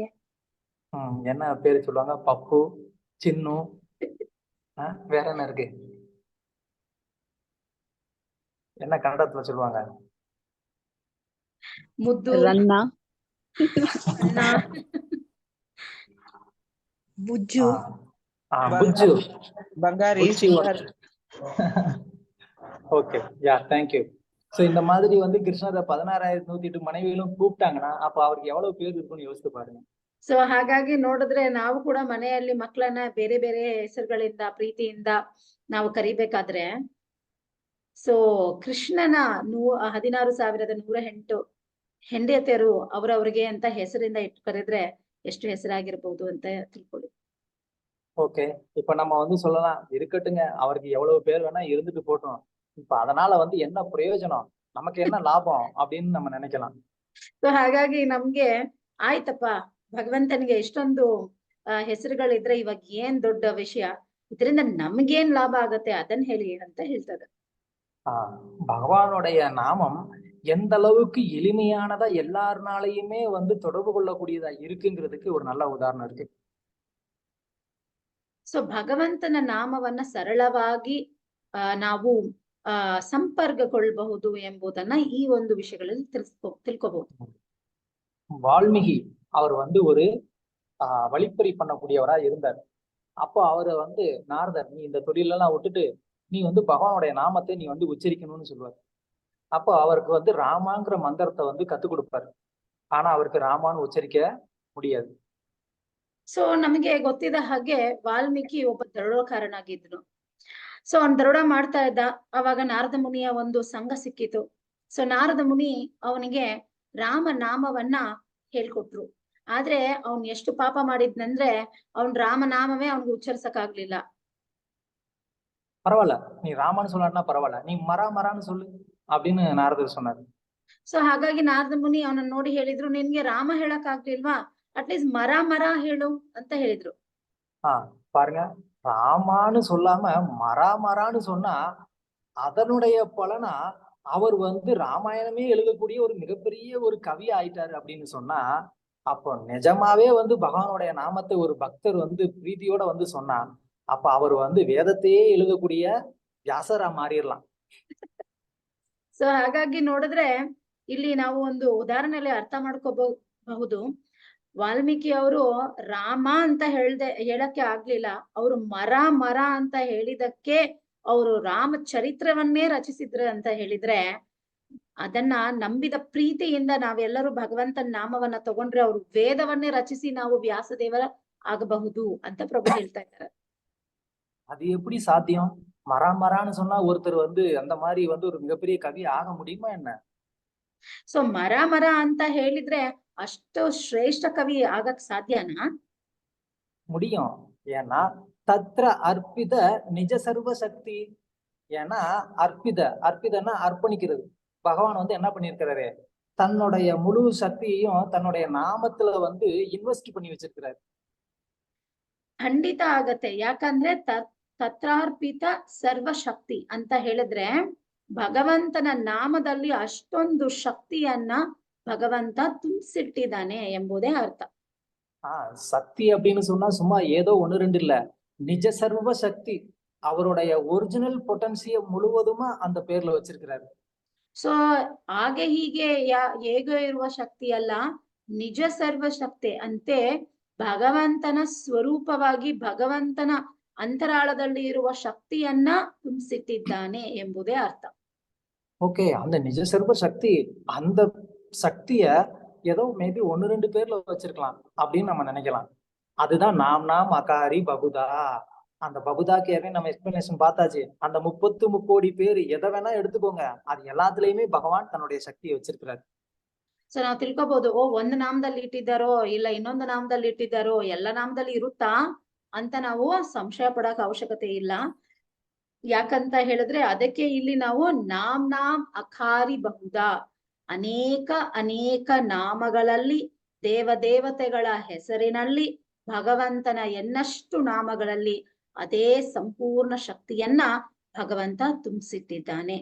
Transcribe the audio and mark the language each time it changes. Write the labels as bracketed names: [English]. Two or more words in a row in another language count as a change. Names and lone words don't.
[Tamil] என்ன பேரு சொல்லுவாங்க? பப்பு, சின்னு, வேற என்ன இருக்கு? என்ன கன்னடத்துல சொல்லுவாங்க? [Kannada] ಮುದ್ದು, ರನ್ನ, ಅಣ್ಣ, ಬುಜ್ಜು, ಬುಜ್ಜು, ಬಂಗಾರಿ, [English] okay, yeah, thank you. [Tamil] சோ இந்த மாதிரி வந்து கிருஷ்ணரை 16,108 மனைவிகளும் கூப்பிட்டாங்கன்னா அப்ப அவருக்கு எவ்வளவு பேர் இருக்குன்னு யோசித்து பாருங்க. [Kannada] ಸೊ ಹಾಗಾಗಿ ನೋಡಿದ್ರೆ ನಾವು ಕೂಡ ಮನೆಯಲ್ಲಿ ಮಕ್ಕಳನ್ನ ಬೇರೆ ಬೇರೆ ಹೆಸರುಗಳಿಂದ ಪ್ರೀತಿಯಿಂದ ನಾವು ಕರಿಬೇಕಾದ್ರೆ ಸೊ ಕೃಷ್ಣನ 16,108 ಹೆಂಡತಿಯರು ಅವರವ್ರಿಗೆ ಅಂತ ಹೆಸರಿಂದ ಇಟ್ಟು ಕರೆದ್ರೆ ಎಷ್ಟು ಹೆಸರಾಗಿರ್ಬೋದು ಅಂತ ತಿಳ್ಕೊಳ್ಳಿ. [Tamil] ஓகே, இப்ப நம்ம வந்து சொல்லலாம், இருக்கட்டுங்க, அவருக்கு எவ்வளவு பேர் வேணா இருந்துட்டு போட்டோம், இப்ப அதனால வந்து என்ன பிரயோஜனம், நமக்கு என்ன லாபம் அப்படின்னு நம்ம நினைக்கலாம். [Kannada] ಸೊ ಹಾಗಾಗಿ ನಮ್ಗೆ ಆಯ್ತಪ್ಪ, ಭಗವಂತನಿಗೆ ಎಷ್ಟೊಂದು ಹೆಸರುಗಳಿದ್ರೆ ಇವಾಗ ಏನ್ ದೊಡ್ಡ ವಿಷಯ, ಇದರಿಂದ ನಮ್ಗೇನ್ ಲಾಭ ಆಗತ್ತೆ ಅದನ್ನ ಹೇಳಿ ಅಂತ ಹೇಳ್ತಾರೆ. [Tamil] பகவானுடைய நாமம் எந்த அளவுக்கு எளிமையானதா எல்லாருனாலையுமே வந்து தொடர்பு கொள்ளக்கூடியதா இருக்குங்கிறதுக்கு ஒரு நல்ல உதாரணம் இருக்கு. [Kannada] ಸೊ ಭಗವಂತನ ನಾಮವನ್ನ ಸರಳವಾಗಿ ನಾವು ಸಂಪರ್ಕಗೊಳ್ಳಬಹುದು ಎಂಬುದನ್ನ ಈ ಒಂದು ವಿಷಯಗಳಲ್ಲಿ ತಿಳ್ಕೋಬಹುದು. [Tamil] வால்மீகி அவர் வந்து ஒரு வழிப்பறி பண்ணக்கூடியவரா இருந்தார். அப்போ அவரை வந்து நாரதர், நீ இந்த தொழிலெல்லாம் விட்டுட்டு நீ வந்து பகவானுடைய நாமத்தை நீ வந்து உச்சரிக்கணும்னு சொல்லுவார். அப்போ அவருக்கு வந்து ராமாங்கிற மந்திரத்தை வந்து கத்துக் கொடுப்பாரு. ஆனா அவருக்கு ராமான்னு உச்சரிக்க முடியாது. [Kannada] ಸೊ ನಮಗೆ ಗೊತ್ತಿದ್ದ ಹಾಗೆ ವಾಲ್ಮೀಕಿ ಒಬ್ಬ ದರೋಡೆಕಾರನಾಗಿದ್ರು. ಸೊ ಅವ್ನ್ ದರೋಡ ಮಾಡ್ತಾ ಇದ್ದ. ಅವಾಗ ನಾರದ ಮುನಿಯ ಒಂದು ಸಂಘ ಸಿಕ್ಕಿತು. ಸೊ ನಾರದ ಮುನಿ ಅವನಿಗೆ ರಾಮ ನಾಮವನ್ನ ಹೇಳ್ಕೊಟ್ರು. ಆದ್ರೆ ಅವ್ನ್ ಎಷ್ಟು ಪಾಪ ಮಾಡಿದ್ನಂದ್ರೆ ಅವ್ನ್ ರಾಮನಾಮವೇ ಅವ್ನಿಗೆ ಉಚ್ಚರಿಸಕ್ ಆಗ್ಲಿಲ್ಲ. [Tamil] பரவாயில்ல, நீ ராமன்னு சொல்லாட்டினா பரவாயில்ல, நீ மரான்னு சொல்லு அப்படின்னு நாரதர் சொன்னாரு. [Kannada] ಸೊ ಹಾಗಾಗಿ ನಾರದ ಮುನಿ ಅವನನ್ನ ನೋಡಿ ಹೇಳಿದ್ರು, ನಿನ್ಗೆ ರಾಮ ಹೇಳಕ್ ಆಗ್ಲಿಲ್ವಾ, ಅಟ್ಲೀಸ್ಟ್ ಮರ ಹೇಳು ಅಂತ ಹೇಳಿದ್ರು. [Tamil] பாருங்க, ராமான்னு சொல்லாம மரான்னு சொன்னா அதனுடைய பலனா அவர் வந்து ராமாயணமே எழுதக்கூடிய ஒரு மிகப்பெரிய ஒரு கவி ஆயிட்டாரு அப்படின்னு சொன்னா, அப்போ நிஜமாவே வந்து பகவானுடைய நாமத்தை ஒரு பக்தர் வந்து பிரீதியோட வந்து சொன்னா அப்ப அவர் வந்து வேதத்தையே எழுதக்கூடிய ವ್ಯಾಸರ ಮಾರಿರ್லாம். [Kannada] ಸೊ ಹಾಗಾಗಿ ನೋಡಿದ್ರೆ ಇಲ್ಲಿ ನಾವು ಒಂದು ಉದಾಹರಣೆಯಲ್ಲಿ ಅರ್ಥ ಮಾಡ್ಕೋಬಹುದು. ವಾಲ್ಮೀಕಿ ಅವರು ರಾಮ ಅಂತ ಹೇಳಕ್ಕೆ ಆಗ್ಲಿಲ್ಲ, ಅವರು ಮರ ಅಂತ ಹೇಳಿದಕ್ಕೆ ಅವರು ರಾಮ ಚರಿತ್ರವನ್ನೇ ರಚಿಸಿದ್ರು ಅಂತ ಹೇಳಿದ್ರೆ, ಅದನ್ನ ನಂಬಿದ ಪ್ರೀತಿಯಿಂದ ನಾವೆಲ್ಲರೂ ಭಗವಂತನ ನಾಮವನ್ನ ತಗೊಂಡ್ರೆ ಅವರು ವೇದವನ್ನೇ ರಚಿಸಿ ನಾವು ವ್ಯಾಸದೇವರ ಆಗಬಹುದು ಅಂತ ಪ್ರಭು ಹೇಳ್ತಾ ಇದ್ದಾರೆ. [Tamil] அது எப்படி சாத்தியம்? மரான்னு சொன்னா ஒருத்தர் வந்து அந்த மாதிரி வந்து ஒரு மிகப்பெரிய கவி ஆக முடியுமா என்ன? ಸೊ ಮರ ಅಂತ ಹೇಳಿದ್ರೆ ಅಷ್ಟು ಶ್ರೇಷ್ಠ ಕವಿ ಆಗಕ್ ಸಾಧ್ಯನಾ? முடியும். ஏன்னா [Sanskrit] तत्र अर्पित निज सर्व शक्ति. [Tamil] ஏன்னா அர்ப்பிதன்னா அர்ப்பணிக்கிறது. பகவான் வந்து என்ன பண்ணிருக்கிறாரு, தன்னுடைய முழு சக்தியையும் தன்னுடைய நாமத்துல வந்து இன்வெஸ்ட் பண்ணி வச்சிருக்கிறாரு. [Kannada] ಖಂಡಿತ ಆಗತ್ತೆ. ಯಾಕಂದ್ರೆ [Sanskrit] ತತ್ರಾರ್ಪಿತ ಸರ್ವಶಕ್ತಿ [Kannada] ಅಂತ ಹೇಳಿದ್ರೆ ಭಗವಂತನ ನಾಮದಲ್ಲಿ ಅಷ್ಟೊಂದು ಶಕ್ತಿಯನ್ನ ಭಗವಂತ ತುಂಬಿಸಿಟ್ಟಿದ್ದಾನೆ ಎಂಬುದೇ ಅರ್ಥ. [Tamil] சக்தி அப்படின்னு சொன்னா சும்மா ஏதோ 1-2 இல்ல, [Sanskrit] निज सर्व शक्ति, [Tamil] அவருடைய [English] original potential [Tamil] முழுவதுமா அந்த பேர்ல வச்சிருக்கிறாரு. [Kannada] ಸೊ ಹಾಗೆ ಹೀಗೆ ಹೇಗೋ ಇರುವ ಶಕ್ತಿ ಅಲ್ಲ, [Sanskrit] ನಿಜ ಸರ್ವ ಶಕ್ತಿ [Kannada] ಅಂತೆ ಭಗವಂತನ ಸ್ವರೂಪವಾಗಿ ಭಗವಂತನ ಅಂತರಾಳದಲ್ಲಿ ಇರುವ ಶಕ್ತಿಯನ್ನ ತುಂಬಿಸಿಟ್ಟಿದ್ದಾನೆ ಎಂಬುದೇ ಅರ್ಥ. [Tamil] ஓகே, அந்த [Sanskrit] निज सर्व शक्ति, [Tamil] அந்த சக்திய ஏதோ மேபி 1-2 பேர்ல வச்சிருக்கலாம் அப்படின்னு நம்ம நினைக்கலாம். [Sanskrit] அதுதான் नाम अकारि बहुधा. [Tamil] அந்த பகுதாக்கு ஏற்கனவே நம்ம எக்ஸ்பிளனேஷன் பார்த்தாச்சு. அந்த 30 பேர் எதை வேணா எடுத்துக்கோங்க, அது எல்லாத்துலயுமே பகவான் தன்னுடைய சக்தியை வச்சிருக்கிறாரு. [Kannada] ಸೊ ನಾವು ತಿಳ್ಕೊಬಹುದು, ಒಂದ್ ನಾಮದಲ್ಲಿ ಇಟ್ಟಿದ್ದಾರೋ ಇಲ್ಲ ಇನ್ನೊಂದು ನಾಮದಲ್ಲಿ ಇಟ್ಟಿದ್ದಾರೋ, ಎಲ್ಲ ನಾಮದಲ್ಲಿ ಇರುತ್ತಾ ಅಂತ ನಾವು ಸಂಶಯ ಪಡಕ್ ಅವಶ್ಯಕತೆ ಇಲ್ಲ. ಯಾಕಂತ ಹೇಳಿದ್ರೆ ಅದಕ್ಕೆ ಇಲ್ಲಿ ನಾವು [Sanskrit] ನಾಮ್ ಅಖಾರಿ ಬಹುದಾ, [Kannada] ಅನೇಕ ನಾಮಗಳಲ್ಲಿ ದೇವತೆಗಳ ಹೆಸರಿನಲ್ಲಿ ಭಗವಂತನ ಎನ್ನಷ್ಟು ನಾಮಗಳಲ್ಲಿ ಅದೇ ಸಂಪೂರ್ಣ ಶಕ್ತಿಯನ್ನ ಭಗವಂತ ತುಂಬಿಸಿಟ್ಟಿದ್ದಾನೆ.